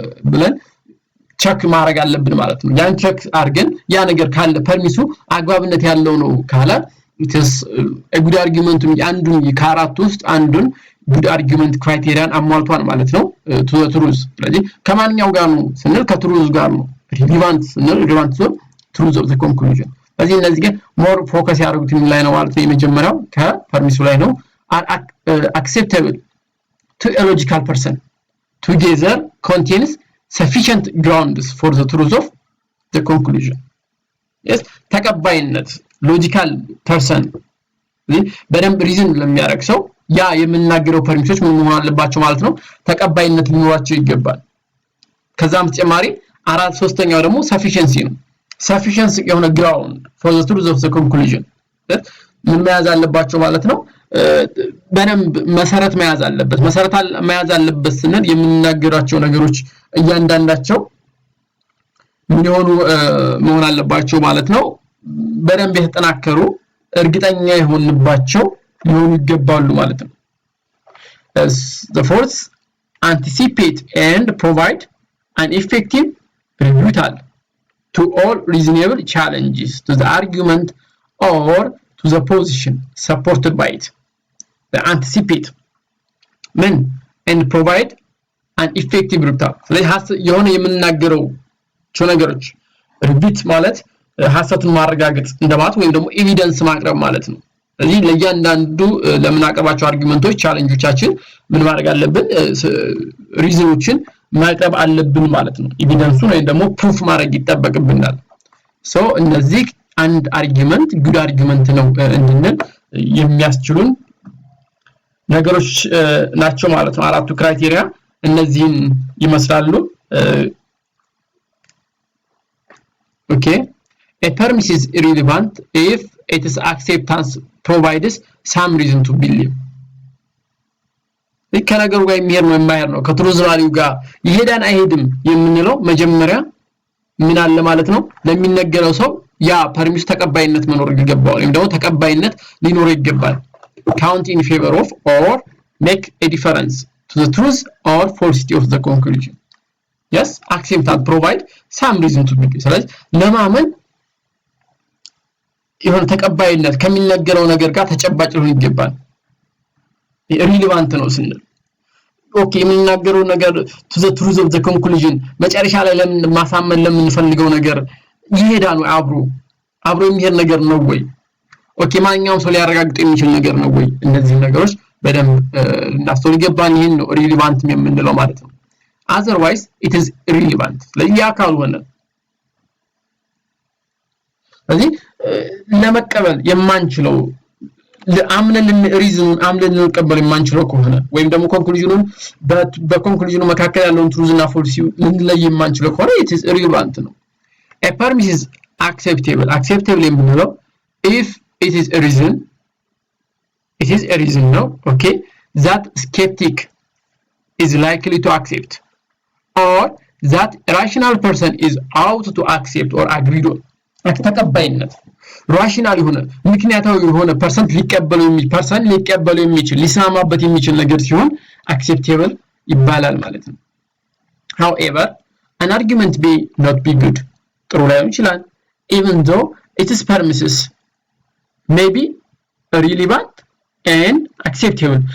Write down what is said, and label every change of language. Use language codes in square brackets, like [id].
[am] ብለን ቸክ ማድረግ አለብን ማለት ነው። ያን ቸክ አድርገን ያ ነገር ካለ ፐርሚሱ አግባብነት ያለው ነው ካለ ኢትስ ጉድ አርጊውመንት አንዱን ከአራት ውስጥ አንዱን ጉድ አርጊውመንት ክራይቴሪያን አሟልቷል ማለት ነው ቱ ዘ ትሩዝ። ስለዚህ ከማንኛው ጋር ነው ስንል ከትሩዝ ጋር ነው። ሪሌቫንት ስንል ሪሌቫንት ሶ ትሩዝ ኦፍ ዘ ኮንክሉዥን። ስለዚህ እነዚህ ግን ሞር ፎከስ ያደርጉት ምን ላይ ነው ማለት ነው? የመጀመሪያው ከፐርሚሱ ላይ ነው። [en] acceptable to a logical person together contains sufficient grounds for the truth of the conclusion. [am] yes ተቀባይነት ሎጂካል ፐርሰን በደንብ ሪዝን ለሚያደርግ ሰው ያ የምንናገረው ፐርሚሶች ምን መሆን አለባቸው ማለት ነው? ተቀባይነት ሊኖራቸው ይገባል። ከዛም ተጨማሪ ሶስተኛው ደግሞ sufficiency ነው። sufficiency የሆነ [en] ground for the truth of the conclusion [am] ምን መያዝ አለባቸው ማለት ነው? በደንብ መሰረት መያዝ አለበት። መሰረት መያዝ አለበት ስንል የምንናገራቸው ነገሮች እያንዳንዳቸው ምን ይሆኑ መሆን አለባቸው ማለት ነው? በደንብ የተጠናከሩ እርግጠኛ የሆንባቸው ሊሆኑ ይገባሉ ማለት ነው። [en] the fourth anticipate and provide an effective rebuttal to all reasonable challenges to the argument or to the position supported by it. The anticipate and provide an effective rebuttal. [am] ስለዚህ የሆነ የምንናገረው ነገሮች ሪቢት ማለት ሐሰቱን ማረጋገጥ እንደማለት ወይም ደግሞ ኤቪደንስ ማቅረብ ማለት ነው። ስለዚህ ለእያንዳንዱ ለምናቀርባቸው አርጊውመንቶች ቻሌንጆቻችን ምን ማድረግ አለብን? ሪዝኖችን ማቅረብ አለብን ማለት ነው። ኤቪደንሱን ወይም ደግሞ ፕሩፍ ማድረግ ይጠበቅብናል። ሶ እነዚህ አንድ አርጊውመንት ጉድ አርጊውመንት ነው እንድንል የሚያስችሉን ነገሮች ናቸው ማለት ነው። አራቱ ክራይቴሪያ እነዚህን ይመስላሉ። [en] okay a premise is irrelevant if its acceptance provides some reason to believe. [am] ከነገሩ ጋር የሚሄድ ነው የማይሄድ ነው ከትሩዝ ቫልዩ ጋር ይሄዳን አይሄድም የምንለው መጀመሪያ ምን አለ ማለት ነው? ለሚነገረው ሰው ያ ፐርሚስ ተቀባይነት መኖር ይገባዋል ወይም ደግሞ ተቀባይነት ሊኖር ይገባል። [en] count in favor of or make a difference to the truth or falsity of the conclusion. yes accept and provide some reason to believe. [am] ስለዚህ ለማመን የሆነ ተቀባይነት ከሚነገረው ነገር ጋር ተጨባጭ ሊሆን ይገባል። ሪሌቫንት ነው ስንል ኦኬ የምንናገረው ነገር [en] to the truth of the conclusion [am] መጨረሻ ላይ ለምን ማሳመን ለምንፈልገው ነገር ይሄዳል ወይ አብሮ የሚሄድ ነገር ነው ወይ ኦኬ ማንኛውም ሰው ሊያረጋግጥ የሚችል ነገር ነው ወይ? እነዚህ ነገሮች በደንብ እናስተውል ይገባል። ይሄን ነው ሪሌቫንት የምንለው ማለት ነው። [en] otherwise it is irrelevant [am] ለያ ካልሆነ ስለዚህ ለመቀበል የማንችለው ለአምነን ሪዝኑን አምነን ልንቀበል የማንችለው ከሆነ [en] ወይም ደግሞ ኮንክሉዥኑን በኮንክሉዥኑ መካከል ያለውን ትሩዝና ፎልሲ ልንለይ የማንችለው ከሆነ it is irrelevant [am] ነው። [en] a premise is acceptable [am] የምንለው [en] if it is a reason no okay that skeptic is likely to accept or that a rational person is out to accept or agree on. [am] ተቀባይነት ራሽናል የሆነ ምክንያታዊ የሆነ ፐርሰንት ሊቀበለው የሚችል ሊስማማበት የሚችል ነገር ሲሆን acceptable ይባላል ማለት ነው። [en] however an argument may not be good [am] ጥሩ ላይሆን ይችላል [en] even though its premises may be relevant and acceptable.